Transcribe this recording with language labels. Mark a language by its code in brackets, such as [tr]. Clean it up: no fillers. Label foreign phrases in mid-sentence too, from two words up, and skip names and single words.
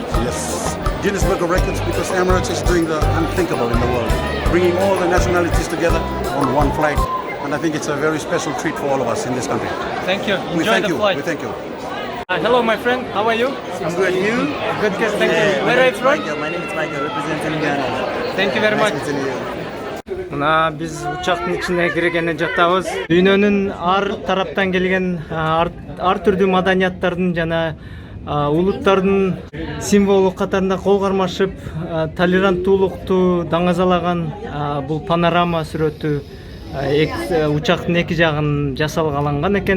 [en] Yes, Guinness World Records, because Emirates is doing the unthinkable in the world, bringing all the nationalities together on one flight. And I think it's a very special treat for all of us in this country. Thank you. We Enjoy thank the you. flight. We thank you. Hello, my friend. How are you? I'm good. You? Good, thank you. Where are you from? My name is Michael, representing Ghana. Thank you very much. [ky] Мына биз учактын ичине киргене жатабыз. Дүйнөнүн ар тараптан келген ар түрдүү маданияттардын жана улуттардын символу катарында кол кармашып, толеранттуулукту даңазалаган бул панорама сүрөтү учактын эки жагын жасалгаланган экен.